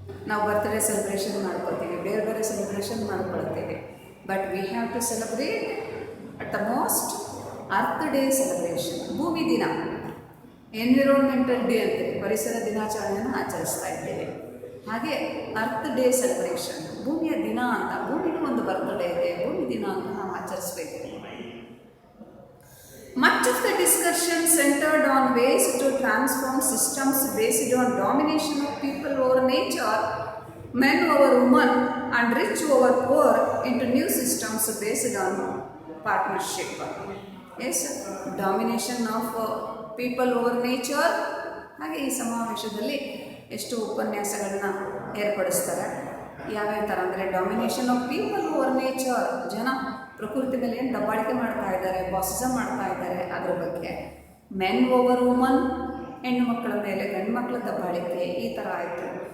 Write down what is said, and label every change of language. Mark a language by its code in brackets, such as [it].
[kn] ನಾವು birthday celebration ಮಾಡ್ಕೊಳ್ತೀವಿ, [en] ಬೇರೆ ಬೇರೆ ಸೆಲೆಬ್ರೇಷನ್ ಮಾಡ್ಕೊಳ್ತೀವಿ, but we have to celebrate at the most earth day celebration. [kn] ಭೂಮಿ ದಿನ, ಎನ್ವಿರಾನ್ಮೆಂಟಲ್ ಡೇ ಅಂತೀವಿ, ಪರಿಸರ ದಿನಾಚರಣೆಯನ್ನು ಆಚರಿಸ್ತಾ ಇದ್ದೇವೆ. ಹಾಗೆ ಅರ್ತ್ ಡೇ ಸೆಲೆಬ್ರೇಷನ್, ಭೂಮಿಯ ದಿನ ಅಂತ, ಭೂಮಿಗೂ ಒಂದು ಬರ್ತ್ಡೇ ಇದೆ, ಭೂಮಿ ದಿನ ಅಂತ ನಾವು ಆಚರಿಸಬೇಕು. [en] Much of the discussion centered on ways to transform systems based on domination of people over nature, men over women, and rich over poor into new systems based on partnership. Yes, domination of people over nature. [kn] ಹಾಗೆ ಈ ಸಮಾವೇಶದಲ್ಲಿ ಎಷ್ಟು ಉಪನ್ಯಾಸಗಳನ್ನ ಏರ್ಪಡಿಸ್ತಾರೆ. ಯಾವ್ಯಾವ ಥರ ಅಂದರೆ [en] domination of people over nature, [kn] ಜನ ಪ್ರಕೃತಿ ಮೇಲೆ ಏನು ದಬ್ಬಾಳಿಕೆ ಮಾಡ್ತಾ ಇದ್ದಾರೆ, ಬಾಸಿಸಮ್ ಮಾಡ್ತಾ ಇದ್ದಾರೆ, ಅದರ ಬಗ್ಗೆ. [en] men over woman, [kn] ಹೆಣ್ಣು ಮಕ್ಕಳ ಮೇಲೆ ಗಂಡು ಮಕ್ಕಳ ದಬ್ಬಾಳಿಕೆ, ಈ ಥರ ಆಯಿತು.